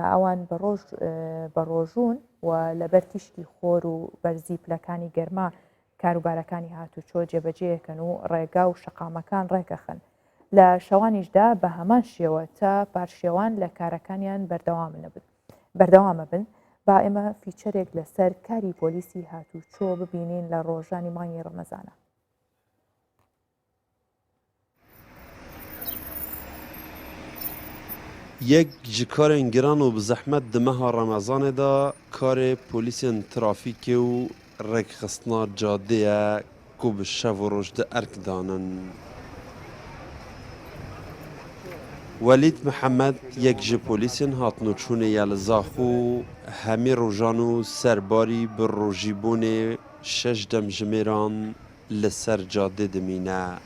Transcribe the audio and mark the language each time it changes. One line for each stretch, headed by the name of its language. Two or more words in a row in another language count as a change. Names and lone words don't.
Central Kurdish: ئەوان بە ڕۆژوون و لەبەر تیشتی خۆر و بەرزی پلەکانی گەرما کاروبارەکانی هاتوچۆ جێبەجێەکەن و ڕێگا و شەقامەکان ڕێکەخن لە شەوانیشدا بە هەمان شێوە تا پارشێوان لە کارەکانیان بەردەوامە بن با ئێمە فیچەرێک لەسەر کاری پۆلیسی هاتوچۆ ببینین لە ڕۆژانی مانگی ڕەمەزانە.
Kurdish: یەک ji karên giran û bi zehmet di meha Remezanê de karê polîsên trafîkê û rêkxistina cadê ye ku bi şev û roj de erk danin. Welîd Mihemed yek ji polîsên hatinoçûnê ye li Zaxû hemî rojan û serbarî bi rojîbûnê 6 dem ji mêran li ser cadê dimîne.